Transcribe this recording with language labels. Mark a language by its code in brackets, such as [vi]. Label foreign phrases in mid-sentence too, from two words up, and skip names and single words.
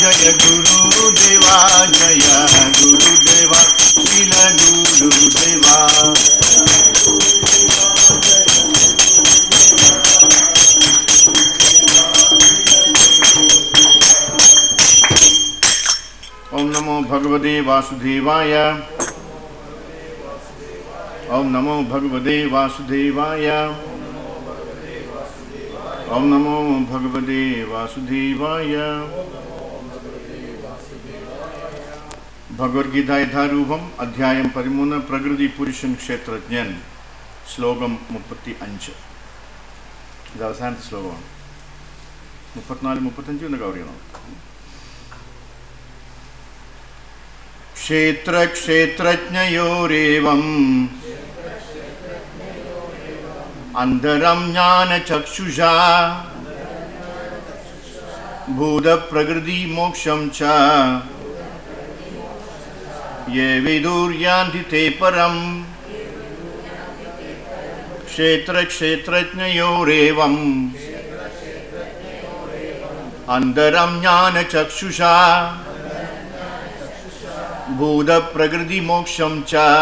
[sa] गुरुदेवा जय गुरुदेवा श्रील गुरुदेवा ओम नमो भगवते वासुदेवाय ओम नमो भगवते वासुदेवाय ओम नमो भगवते वासुदेवाय [ml] भगवद्गीता यथारूपम अध्याയം 13 പ്രകൃതി പുരുഷൻ ക്ഷേത്രജ്ഞൻ ശ്ലോകം 35 ഇത് അവസാനത്തെ ശ്ലോകമാണ് 34 35 എന്ന് കവർ ചെയ്യണം [sa] क्षेत्र क्षेत्रज्ञयोरेवम् अन्तरं ज्ञानचक्षुषा भूतप्रकृतिमोक्षं च ये विदुर्यान्ति ते परम् क्षेत्र क्षेत्रज्ञयोरेवम् अन्तरं ज्ञानचक्षुषा भूत प्रकृति मोक्षं च